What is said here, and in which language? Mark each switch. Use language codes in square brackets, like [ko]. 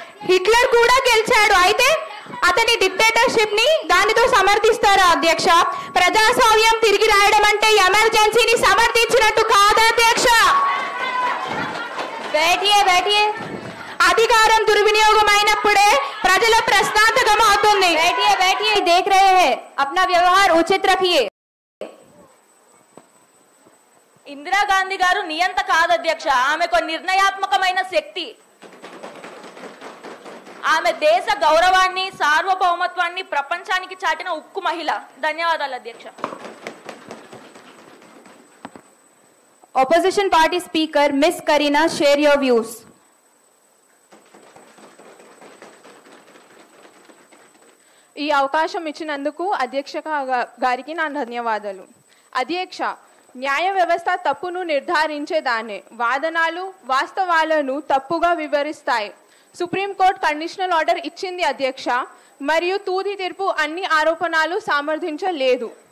[te] Hitler కూడా గెలిచాడు, అయితే అతని డిక్టేటర్షిప్ ని దానితో సమర్థిస్తారా అధ్యక్ష? ప్రజాస్వామ్యం తిరిగి రాయడం అంటే ఎమర్జెన్సీని సమర్థించినట్టు కాదు అధ్యక్ష. [hi] బేటియే [te] అధికారం దుర్వినియోగం అయినప్పుడే ప్రజల ప్రశ్నార్థకం అవుతుంది. [hi] बैठिए देख रहे हैं, अपना व्यवहार उचित रखिए. [te] ఇందిరాగాంధీ గారు నియంత కాదు అధ్యక్ష. ఆమెకు నిర్ణయాత్మకమైన శక్తి. ఆమె దేశ గౌరవాన్ని, సార్వభౌమత్వాన్ని ప్రపంచానికి చాటిన ఉక్కు మహిళ. ధన్యవాదాలు అధ్యక్ష. [en] Opposition party speaker Miss Karina, share your views. [te] ఈ అవకాశం ఇచ్చినందుకు అధ్యక్ష గారికి నా ధన్యవాదాలు. అధ్యక్ష, న్యాయ వ్యవస్థ తప్పును నిర్ధారించేదానే. వాదనలు వాస్తవాలను తప్పుగా వివరిస్తాయి. సుప్రీంకోర్టు కండిషనల్ ఆర్డర్ ఇచ్చింది అధ్యక్ష, మరియు తుది తీర్పు అన్ని ఆరోపణలు సమర్థించలేదు.